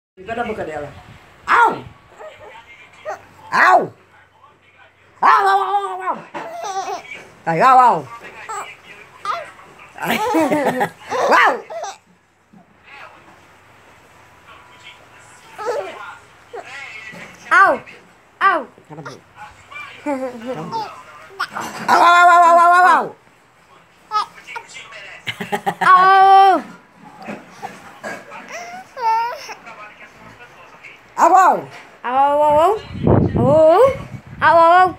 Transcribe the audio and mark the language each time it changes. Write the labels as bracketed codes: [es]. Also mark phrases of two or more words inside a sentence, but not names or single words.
[pt] Fica na boca dela. Au! Au! Au, au, au, au! Aí, au, au! Au! Au! Au! Cala a boca. Au, au, au, au, au, au, au! Au! Au, au! Au, au, au! Au, au, au!